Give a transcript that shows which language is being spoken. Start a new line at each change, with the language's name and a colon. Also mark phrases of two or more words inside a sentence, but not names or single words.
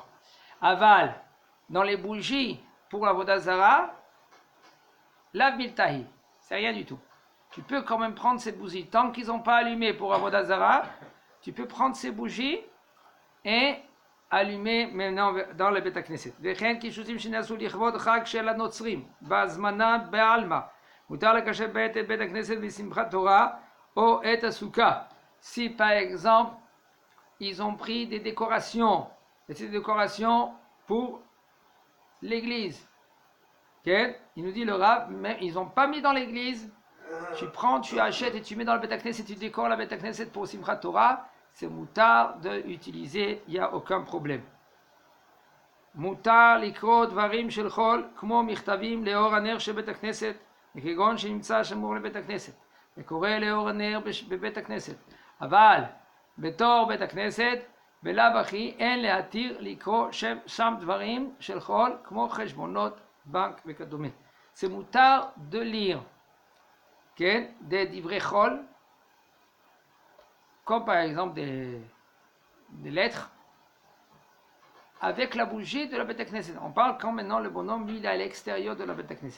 French: Aval, dans les bougies pour la Vodazara, la Viltahi, c'est rien du tout. Tu peux quand même prendre ces bougies. Tant qu'ils n'ont pas allumé pour la Vodazara, tu peux prendre ces bougies et allumer maintenant dans le Beth Knesset.
Hebrew: וכן קישוטים שנעשו לכבוד חג של הנוצרים, בהזמנה בעלמא. מותר לקשר בעת את בית הכנסת בשמחת תורה או את הסוכה.
French: Si par exemple, ils ont pris des décorations, et ces décorations pour l'église. Okay? Il nous dit le Rav, mais ils n'ont pas mis dans l'église. Tu prends, tu achètes et tu mets dans le Beth Knesset, tu décores la Beth Knesset pour Simchat Torah. C'est moutar d'utiliser, il n'y a aucun problème.
Hebrew: מותר לקרוא דברים של חול כמו מכתבים לאור הנר שבבית הכנסת, וכגון שנמצא שמור לבית הכנסת, וקורא לאור הנר בבית הכנסת. אבל בתור בית הכנסת, בלאו הכי אין להתיר לקרוא שם דברים של חול, כמו חשבונות בנק וכדומה.
French: C'est moutar de lire, כן? des
Hebrew: דברי חול,
French: comme par exemple des lettres, avec la bougie de la Beth Knesset. On parle quand maintenant le bonhomme, lui, il est à l'extérieur de la Beth Knesset.